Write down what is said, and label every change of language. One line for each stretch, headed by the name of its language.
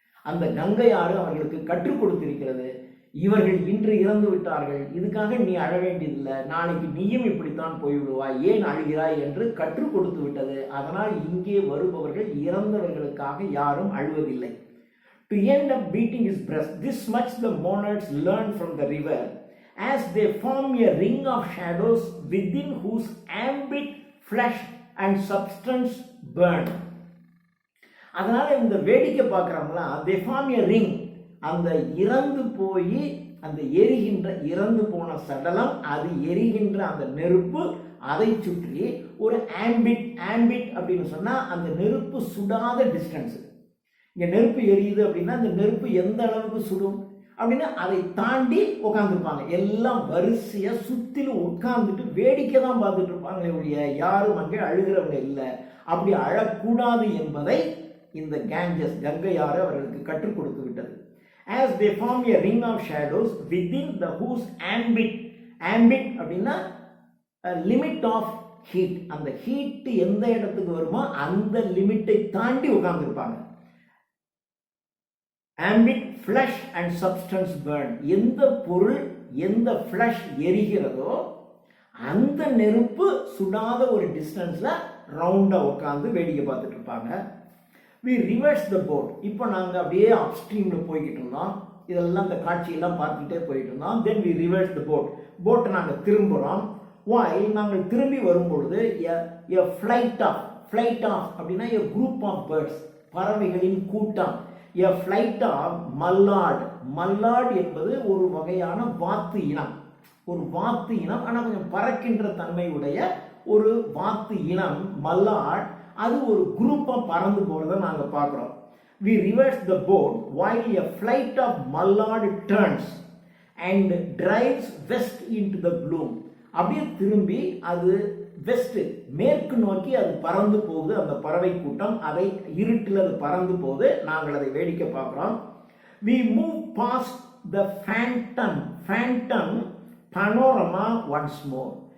Tamil: அந்த கங்கை ஆறு அவர்களுக்கு கற்றுக் கொடுத்திருக்கிறது. இவர்கள் இன்று இறந்து விட்டார்கள், இதுக்காக நீ அழ வேண்டியதில்லை, நாளைக்கு நீயும் இப்படித்தான் போய்விடுவாய், ஏன் அழுகிறாய் என்று கற்றுக் கொடுத்து விட்டது. அதனால் இங்கே வருபவர்கள் இறந்தவர்களுக்காக யாரும் அழுவதில்லை.
English: To end up beating his breast, this much the monarchs learn from the river, as they form a ring of shadows within whose ambit flesh and substance burn.
Tamil: அதனால இந்த வேடிக்கை பார்க்குறவங்களா
English: they form a ring.
Tamil: அந்த இறந்து போய் அந்த எரிகின்ற இறந்து போன சடலம், அது எரிகின்ற அந்த நெருப்பு, அதை சுற்றி ஒரு ஆம்பிட். ஆம்பிட் அப்படின்னு சொன்னால் அந்த நெருப்பு சுடாத டிஸ்டன்ஸு. இங்கே நெருப்பு எரியுது அப்படின்னா அந்த நெருப்பு எந்த அளவுக்கு சுடும் அப்படின்னா அதை தாண்டி உட்காந்துருப்பாங்க. எல்லாம் வரிசையாக சுற்றிலும் உட்காந்துட்டு வேடிக்கை தான் பார்த்துட்டு இருப்பாங்களே ஒழிய யாரும் அங்கே அழுகிறவங்க இல்லை. அப்படி அழக்கூடாது என்பதை இந்த கங்கை ஆறு அவர்களுக்கு கற்றுக் கொடுத்து விட்டது.
English: As they form a ring of shadows within the whose ambit. Ambit அப்படின்னா limit of heat.
Tamil: அந்த ஹீட் எந்த இடத்துக்கு வருமோ அந்த லிமிட்டை தாண்டி உட்கார்ந்துருப்பாங்க.
English: Ambit flesh and substance burn.
Tamil: எந்த பொருள் எந்த flesh எரிகிறதோ அந்த நெருப்பு சுடாத ஒரு டிஸ்டன்ஸ்ல ரவுண்டா உட்கார்ந்து வேடிக்கை பார்த்துட்டு இருப்பாங்க.
English: we reverse the boat.
Tamil: இப்போ நாங்கள் அப்படியே அப்ஸ்ட்ரீமில் போய்கிட்டு இருந்தோம். இதெல்லாம் இந்த காட்சியெல்லாம் பார்த்துக்கிட்டே போயிட்டு இருந்தோம். தென்
English: we reverse the boat.
Tamil: போட்டை நாங்கள் திரும்புகிறோம். while நாங்கள் திரும்பி வரும்பொழுது
English: a flight of
Tamil: அப்படின்னா
English: a group of birds,
Tamil: பறவைகளின் கூட்டம்.
English: a flight of mallard.
Tamil: mallard என்பது ஒரு வகையான வாத்து இனம். ஒரு வாத்து இனம், ஆனால் கொஞ்சம் பறக்கின்ற தன்மை உடைய ஒரு வாத்து இனம் mallard. அது ஒரு குரூப்பாக பறந்து போகிறத நாங்கள் பார்க்குறோம்.
English: we reverse the boat while a flight of mallard turns and drives west into the gloom.
Tamil: அப்படியே திரும்பி அது வெஸ்ட் மேற்கு நோக்கி அது பறந்து போகுது. அந்த பறவை கூட்டம் அதை இருட்டில் அது பறந்து போகுது. நாங்கள் அதை வேடிக்கை பார்க்குறோம்.
English: we move past the phantom panorama once more.